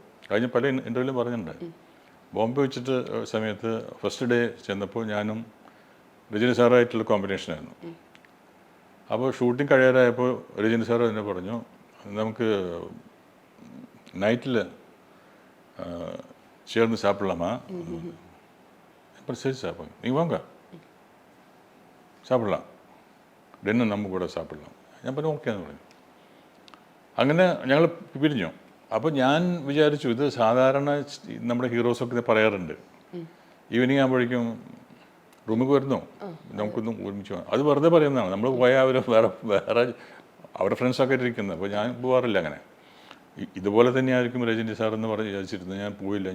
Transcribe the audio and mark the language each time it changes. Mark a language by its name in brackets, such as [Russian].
[Malayalam] കഴിഞ്ഞ പല ഇൻ്റർവ്യൂവിലും പറഞ്ഞിട്ടുണ്ട്. ബോംബെ വെച്ചിട്ട് സമയത്ത് ഫസ്റ്റ് ഡേ ചെന്നപ്പോൾ ഞാനും രജനി സാറായിട്ടുള്ള കോമ്പിനേഷനായിരുന്നു. അപ്പോൾ ഷൂട്ടിംഗ് കഴിയാറായപ്പോൾ രജനി സാർ തന്നെ പറഞ്ഞു നമുക്ക് നൈറ്റിൽ ചേർന്ന് സാപ്പിടലാമാ. [Tamil] അப்புறம் சரி சாப்பிடுங்க, நீங்கள் வாங்க சாப்பிடலாம், [Malayalam] ഡിന്നർ നമ്മൾ കൂടെ [Tamil] സാപ്പിടலாம். [Malayalam] ഞാൻ പറഞ്ഞു ഓക്കെ എന്ന് പറഞ്ഞു. അങ്ങനെ ഞങ്ങൾ പിരിഞ്ഞു. അപ്പോൾ ഞാൻ വിചാരിച്ചു ഇത് സാധാരണ നമ്മുടെ ഹീറോസൊക്കെ പറയാറുണ്ട്, ഈവനിങ് ആകുമ്പോഴേക്കും റൂമിൽ വരുന്നു നമുക്കൊന്നും ഒരുമിച്ച് പോകാം. അത് വെറുതെ പറയുന്നതാണ്. നമ്മൾ പോയാൽ അവർ വേറെ അവരുടെ ഫ്രണ്ട്സൊക്കെ ഇരിക്കുന്നത്. അപ്പോൾ ഞാൻ പോകാറില്ല അങ്ങനെ. ഇതുപോലെ തന്നെയായിരിക്കും രജനി സാർ എന്ന് പറഞ്ഞ് വിചാരിച്ചിരുന്നത്. ഞാൻ പോയില്ല.